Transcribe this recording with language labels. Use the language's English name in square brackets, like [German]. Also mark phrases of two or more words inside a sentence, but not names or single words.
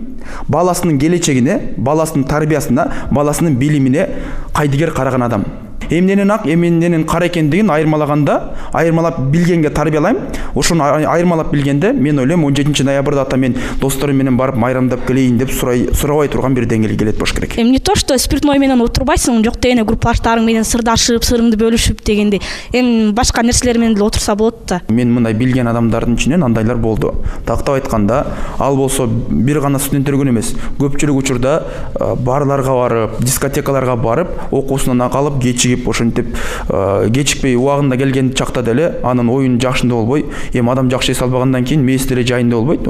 [Kyrgyz] Баласынын келечегине, баласынын тарбиясына, баласынын билимине кайдыгер караган адам. Эмненен ак, эмненен кара экендигин айырмалап билгенге тарбиялайм. Ошону айырмалап билгенде мен ойлойм 17 ноябрда ата мен досторум менен барып майрамдап келейин деп сурабай турган бир деңгээлге келет болуш керек. [Russian] Не то, что спиртной [Kyrgyz] менен отурбайсың, жок дегенде группаштарың менен сырдашып, сырыңды бөлүшүп дегенде, башка нерселер менен деле отурса болот да. Мен мындай билген адамдардын ичинен андайлар болду. Тактап айтканда, ал болсо бир гана студенттерге эмес, көпчүлүк учурда барларга барып, дискотекаларга барып, окуусунан калып, кечигип, ошентип кечикпей убагында келген чакта деле анын оюн жакшында болбой, адам жакшы эс албагандан кийин мээси деле жайында болбойт.